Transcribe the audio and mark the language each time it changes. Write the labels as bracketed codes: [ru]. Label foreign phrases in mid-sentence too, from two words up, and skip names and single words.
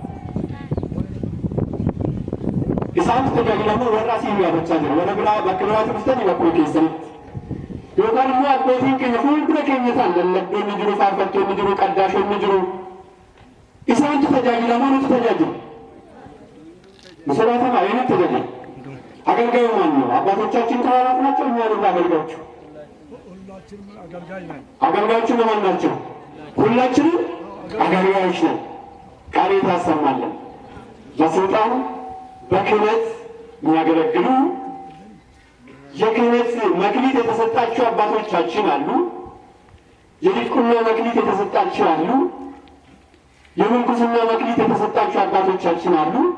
[om] Isaan tajaajilamoo warra asii yaadachaa jiru. Warra biraa bakka biraatti dhuftanii bakkuma keessanitti. Yookaan immoo abbootiin keenya fuuldura keenya ta'an lallabdoonni jiru, faarfattoonni jiru, qaddaashonni jiru. Isaantu tajaajilamoo nuti tajaajilu. Musoolaatama ayyaana tajaajila. [am] Aገልጋዩ ማን ነው? አባቶቻችን ካህናት ናቸው። እኛ ነን አገልጋዮቹ። አገልጋዮቹ ማን ናቸው? ሁላችንም አገልጋዮች ነን። ቃል ታሰማለን በስልጣን በክህነት የሚያገለግሉ የክህነት መክሊት የተሰጣቸው አባቶቻችን አሉ። የዲቁና መክሊት የተሰጣቸው አሉ። የምንኩስና መክሊት የተሰጣቸው አባቶቻችን አሉ።